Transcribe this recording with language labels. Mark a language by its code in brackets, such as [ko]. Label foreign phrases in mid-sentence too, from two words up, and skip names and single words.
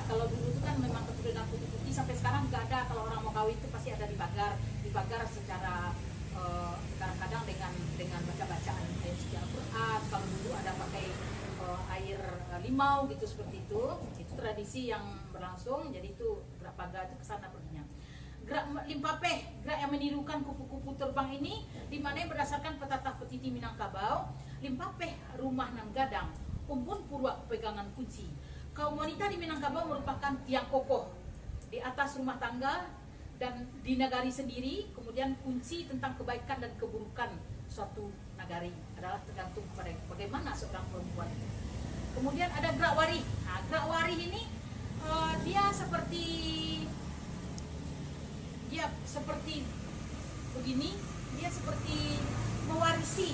[id] Kalau dulu itu kan memang keturunan putih-putih, sampai sekarang juga ada. Kalau orang mau kawin itu pasti ada dipagar secara kadang-kadang dengan baca-bacaan ayat suci Al-Quran. Kalau dulu ada pakai air limau gitu, seperti itu tradisi yang berlangsung. Jadi itu gerak pagar itu kesana perginya. Gerak limpapeh, gerak yang menirukan kupu-kupu terbang ini, di mana berdasarkan petata petiti Minangkabau, [min] limpapeh rumah nan gadang, umbun purwa pegangan kunci. [id] Kaum wanita di Minangkabau merupakan tiang kokoh di atas rumah tangga dan di nagari sendiri. Kemudian kunci tentang kebaikan dan keburukan suatu nagari adalah tergantung pada bagaimana seorang perempuan. Kemudian ada gerak warih. Nah, gerak warih ini dia seperti begini, dia seperti mewarisi.